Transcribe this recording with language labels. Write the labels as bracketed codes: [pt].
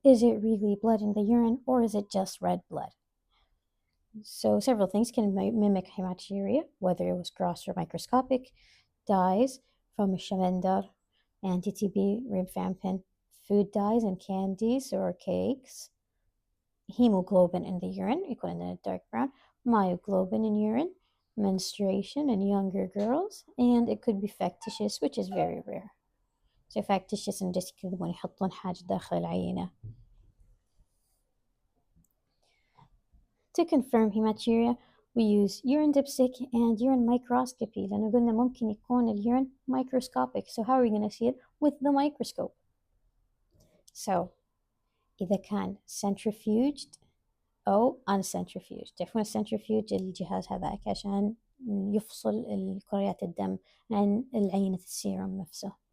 [en] Is it really blood in the urine or is it just red blood? So several things can mimic hematuria, whether it was gross or microscopic, dyes from Shamendar, anti-TB, rifampin, food dyes and candies or cakes, hemoglobin in the urine, equal in the dark brown, myoglobin in urine, menstruation in younger girls, and it could be factitious, which is very rare. So factitious and just [ar] يكذبون يحطون حاجة داخل العينة. [en] To confirm hematuria, we use urine dipstick and urine microscopy [ar] لأنه قلنا ممكن يكون [en] الurine microscopic. So how are we going to see it? With the microscope. [ar] So إذا كان centrifuged أو uncentrifuged. تعرفون السنترفيوج الجهاز هذاك عشان يفصل كريات الدم عن العينة السيروم نفسه.